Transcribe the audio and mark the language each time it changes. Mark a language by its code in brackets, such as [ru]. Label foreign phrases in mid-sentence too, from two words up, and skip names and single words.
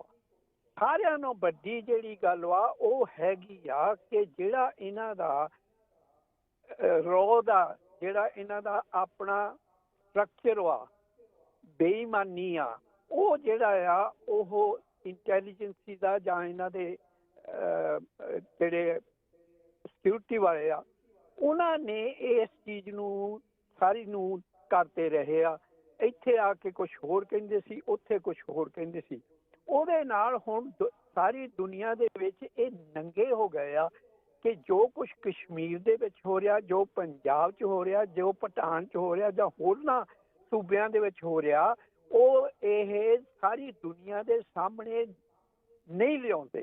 [pa] ਸਾਰੀਆਂ ਨਾਲੋਂ ਵੱਡੀ ਜਿਹੜੀ ਗੱਲ ਵਾ ਉਹ ਹੈਗੀ ਆ ਕਿ ਜਿਹੜਾ ਇਨ੍ਹਾਂ ਦਾ ਰਾਅ ਦਾ ਜਿਹੜਾ ਇਨ੍ਹਾਂ ਦਾ ਆਪਣਾ ਸਟ੍ਰਕਚਰ ਵਾ ਬੇਈਮਾਨੀ ਆ ਉਹ ਜਿਹੜਾ ਆ ਓਹ ਇੰਟੈਲੀਜੈਂਸੀ ਦਾ ਜਾਂ ਇਨ੍ਹਾਂ ਦੇ ਜਿਹੜੇ ਸਿਕਿਓਰਿਟੀ ਵਾਲੇ ਆ ਉਨ੍ਹਾਂ ਨੇ ਇਸ ਚੀਜ਼ ਨੂੰ ਸਾਰੀ ਨੂੰ ਕਰਤੇ ਰਹੇ ਆ। ਇੱਥੇ ਆਕੇ ਕੁਝ ਹੋਰ ਕਹਿੰਦੇ ਸੀ, ਉੱਥੇ ਕੁਝ ਹੋਰ ਕਹਿੰਦੇ ਸੀ। ਉਹਦੇ ਨਾਲ ਹੁਣ ਸਾਰੀ ਦੁਨੀਆ ਦੇ ਵਿੱਚ ਇਹ ਨੰਗੇ ਹੋ ਗਏ ਆ ਕਿ ਜੋ ਕੁਝ ਕਸ਼ਮੀਰ ਦੇ ਵਿੱਚ ਹੋ ਰਿਹਾ, ਜੋ ਪੰਜਾਬ 'ਚ ਹੋ ਰਿਹਾ, ਜੋ ਪਠਾਨ 'ਚ ਹੋ ਰਿਹਾ ਜਾਂ ਹੋਰਨਾਂ ਸੂਬਿਆਂ ਦੇ ਵਿੱਚ ਹੋ ਰਿਹਾ, ਉਹ ਇਹ ਸਾਰੀ ਦੁਨੀਆ ਦੇ ਸਾਹਮਣੇ ਨਹੀਂ ਲਿਆਉਂਦੇ।